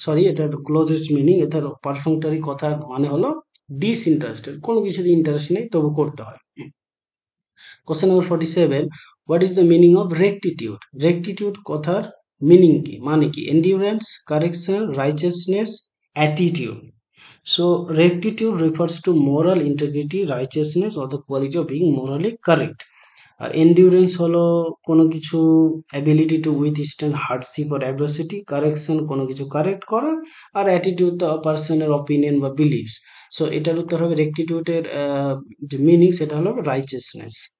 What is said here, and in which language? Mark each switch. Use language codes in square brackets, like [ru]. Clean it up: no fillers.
[bn] এটার closest meaning, এটার পারফিউমটারি কথার মানে হলো ডিসইন্টারেস্টেড, কোনো কিছুতে ইন্টারেস্ট নেই তবু করতে হয়। Question number 47. [en] What is the meaning of rectitude? [bn] রেক্টিটিউড কথার মিনিং কি, মানে কি? [en] Endurance, correction, righteousness, attitude. So rectitude refers to moral integrity, righteousness or the quality of being morally correct. [bn] আর endurance হলো কোনো কিছু [en] ability to withstand hardship or adversity, [bn] correction কোনো কিছু correct করা, আর অ্যাটিটিউড দ্য পার্সনের অপিনিয়ন বা believes. So এটার উত্তর হবে রেক্টিটিউডের যে মিনিং সেটা হলো রাইচিয়াসনেস।